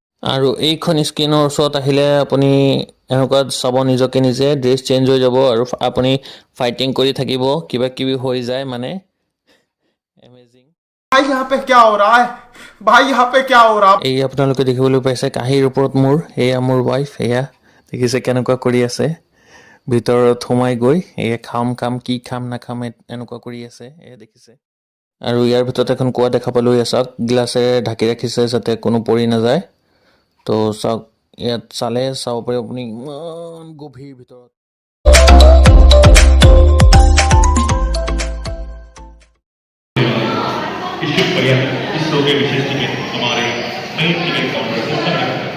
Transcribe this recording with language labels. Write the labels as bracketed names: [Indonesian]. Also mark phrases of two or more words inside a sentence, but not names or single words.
[Assamese] আৰু এইখন স্ক্ৰীনৰ ওচৰত আহিলে আপুনি এনেকুৱা চাব নিজকে নিজে [English] dress change [Assamese] হৈ যাব আৰু আপুনি ফাইটিং কৰি থাকিব কিবা কিবি হৈ যায় মানে এমেজিং [Hindi] भाई यहाँ पे क्या हो रहा है भाई यहाँ पे क्या हो रहा है [Assamese] এই আপোনালোকে দেখিবলৈ পাইছে কাঁহীৰ ওপৰত এয়া মোৰ ৱাইফ এয়া দেখিছে কেনেকুৱা কৰি আছে ভিতৰত সোমাই গৈ এয়া খাম কি খাম নাখাম এনেকুৱা কৰি আছে এয়া দেখিছে আৰু ইয়াৰ ভিতৰত এখন কুঁৱা দেখা পালোঁ এয়া চাওক গ্লাছেৰে ঢাকি ৰাখিছে যাতে কোনো পৰি নাযায় তো চাওক ইয়াত চালে চাব পাৰে আপুনি ইমান গভীৰ ভিতৰত [Hindi] इस पर्यंत इस शो के विशेष टिकट हमारे नई टिकट काउंटर से संग्रह